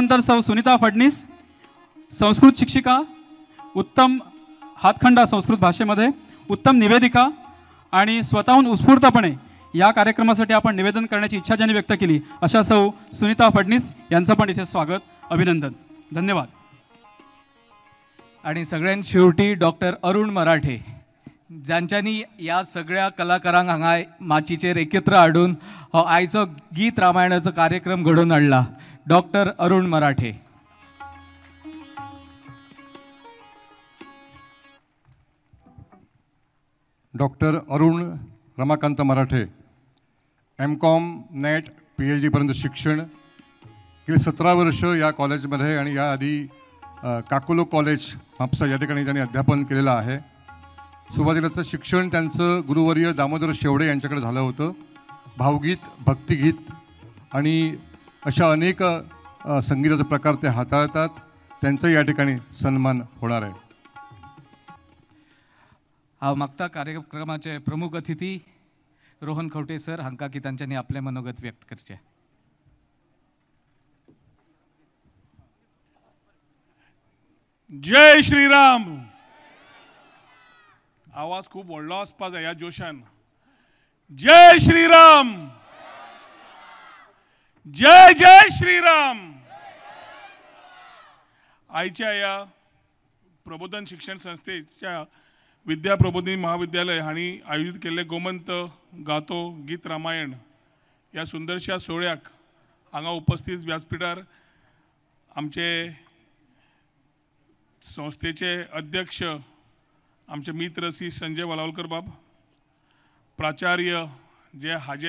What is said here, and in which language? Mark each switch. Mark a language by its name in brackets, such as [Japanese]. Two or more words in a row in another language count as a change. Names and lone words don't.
[Marathi] तदनंतर सौ सुनीता फडणीस, संस्कृत शिक्षिका, उत्तम हातखंडा संस्कृत भाषेमध्ये, उत्तम निवेदिका आणि स्वतःहून उत्स्फूर्तपणे या कार्यक्रमासाठी आपण निवेदन करण्याची इच्छा ज्यांनी व्यक्त केली अशा सौ सुनीता फडणीस यांचं पण इथे स्वागत, अभिनंदन, धन्यवाद. आणि सगळ्यात शेवटी डॉक्टर अरुण मराठे ज्यांच्यानी या सगळ्या [Konkani] कलाकारांक हांगा माचीचेर एकत्र हाडून हो आयचो गीत रामायणाचो कार्यक्रम घडोवन हाडला. डॉक्टर अरुण मराठे. [Marathi] डॉक्टर अरुण रमाकांत मराठे, M.Com, नेट, PhD पर्यंत शिक्षण, गेली 17 वर्ष या कॉलेजमध्ये आणि याआधी काकोलो कॉलेज म्हापसा या ठिकाणी त्यांनी अध्यापन केलेलं आहे. सुरुवातीलाचं शिक्षण त्यांचं गुरुवर्य दामोदर शेवडे यांच्याकडे झालं होतं. भावगीत, भक्तिगीत आणि अशा अनेक संगीताचे प्रकार ते हाताळतात. त्यांचा या ठिकाणी सन्मान होणार आहे. [Konkani] हांव मागता कार्यक्रमाचे प्रमुख अतिथी रोहन खवटे सर हांकां की तांच्यांनी आपले मनोगत व्यक्त करचे. जय श्रीराम. आवाज खूप व्हडलो आसपा जाय ह्या जोशान. जय श्रीराम. जय जय श्रीराम. आयच्या ह्या प्रबोधन शिक्षण संस्थेच्या विद्या प्रबोधिनी महाविद्यालय हांणी आयोजित केल्ले गोमंत गातो गीत रामायण ह्या सुंदरशा सोहळ्याक हांगा उपस्थित व्यासपीठार आमचे संस्थेचे अध्यक्ष आमचे मित्र श्री संजय वालावलकर बाब, प्राचार्य जे हाजे